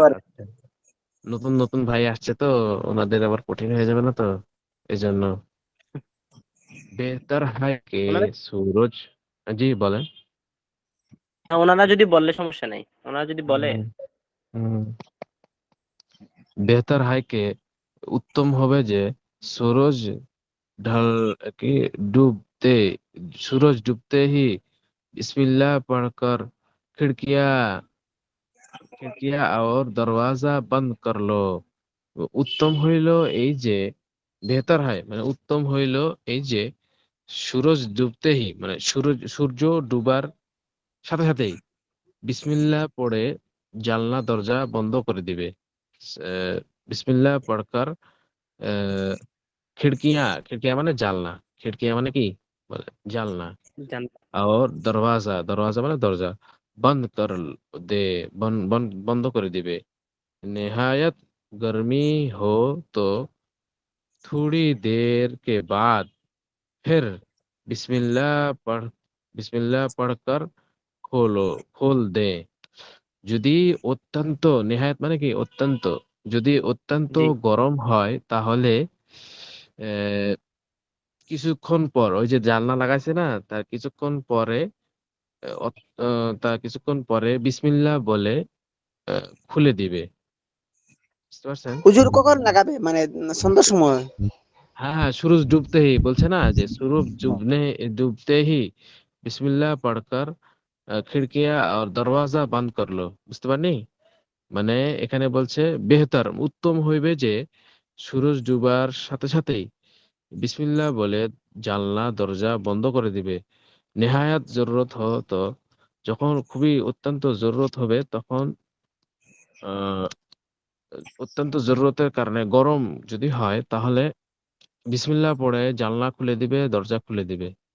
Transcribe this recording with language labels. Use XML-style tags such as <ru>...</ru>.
<hi>बार</hi> <bn>আচ্ছা। নতুন নতুন ভাই আসছে তো, ওনাদের আবার কঠিন হয়ে যাবে না তো, এই জন্য। বেহতর হয় কে ওনারা সুরজ। জি বলেন। ওনারা যদি বললে সমস্যা নাই, ওনারা যদি বলে। হুম, হুম। বেহতর হয় কে উত্তম হবে যে</bn> <hi>सूरज ढल के डूबते सूरज डूबते ही बिस्मिल्लाह पढ़कर खिड़कियां खिड़कियां और दरवाजा बंद कर लो।</hi> <bn>উত্তম হইল এই যে বেহতর হয় মানে উত্তম হইল এই যে সূরজ ডুবতেই মানে সূর্য ডুবার সাথে সাথেই বিসমিল্লাহ পড়ে জানলা দরজা বন্ধ করে দিবে।</bn> <hi>বিসমিল্লাহ পড়कर खिड़कियां खिड़कियां माने জানলা, खिड़कियां माने</hi> <bn>কি বলে জানলা, জান-</bn> <hi>और दरवाजा दरवाजा माने दरजा बंद कर दे, बंद</hi> <bn>করে দিবে।</bn> <hi>निहायत गर्मी हो तो थोड़ी देर के बाद फिर बिस्मिल्लाह पढ़ बिस्मिल्लाह पढ़कर खोलो खोल दे।</hi> <bn>যদি অত্যন্ত নেহায়েত মানে কি অত্যন্ত, যদি অত্যন্ত জি গরম হয় তাহলে আহ, কিছুক্ষণ পর ওই যে জানলা লাগাইছে না তার কিছুক্ষণ পরে তার কিছুক্ষণ পরে বিসমিল্লাহ বলে খুলে দিবে। বুঝতে পারছেন? হুজুর কখন লাগাবে মানে সন্ধ্যার সময়? হ্যাঁ হ্যাঁ,</bn> <hi>सूरज डूबते ही</hi> <bn>বলছে না যে</bn> <hi>सूरज डूबते ही बिस्मिल्लाह पढ़कर खिड़कियां और दरवाजा बंद कर लो।</hi> <bn>বুঝতে পারনি? মানে এখানে বলছে বেহতর উত্তম হইবে যে সূরজ ডুবার সাথে সাথেই বিসমিল্লাহ বলে জানলা দরজা বন্ধ করে দিবে। নেহায়াত জরুরত তো যখন খুবই অত্যন্ত জরুরত হবে তখন আহ অত্যন্ত জরুরতের কারণে গরম যদি হয় তাহলে বিসমিল্লাহ পড়ে জানলা খুলে দিবে দরজা খুলে দিবে।</bn>